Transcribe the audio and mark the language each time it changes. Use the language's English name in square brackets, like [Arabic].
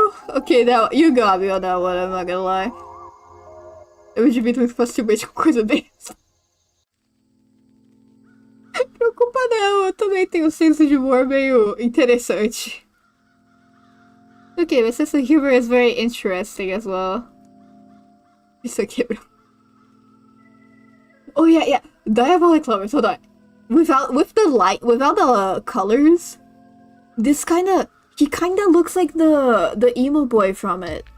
[English] Okay, now you got me on that one, I'm not gonna lie. [Portuguese] Eu me divido muito facilmente com coisa dessa. Preocupa não, também tem um senso de humor meio interessante. [English] Okay, my sense of humor is very interesting as well. [Portuguese] Isso aqui, [English] bro. Oh yeah. Diabolic lovers, hold on. Without the colors, he kinda looks like the emo boy from it.